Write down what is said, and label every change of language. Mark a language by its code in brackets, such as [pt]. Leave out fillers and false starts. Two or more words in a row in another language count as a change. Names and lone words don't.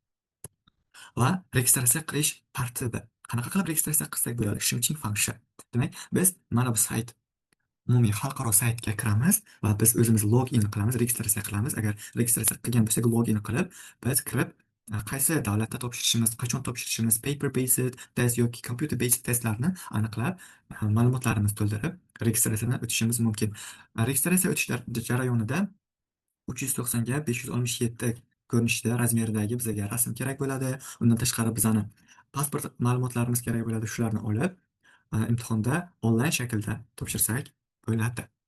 [uz] Va registratsiya qilish tartibi. Qanaqa qilib registratsiya qilsak bo'ladi? Shimching function. Demak, biz mana bu sayt, umumiy xalqaro saytga kiramiz va biz o'zimiz login qilamiz, registratsiya qilamiz. Agar registratsiya qilgan bo'lsak, login qilib, biz kirib, qaysi davlatda topshirishimiz, qachon topshirishimiz, [en] paper based test [uz] yoki [en] computer based [uz] testlarni aniqlab, ma'lumotlarimizni to'ldirib, registratsiyadan o'tishimiz mumkin. Registratsiya o'tish jarayonida 390 ga 567 ko'rinishda razmerdagi bizga rasm kerak bo'ladi. Undan tashqari bizani pasport ma'lumotlarimiz kerak bo'ladi. Shularni olib, imtihonda onlayn shaklda topshirsak bo'ladi.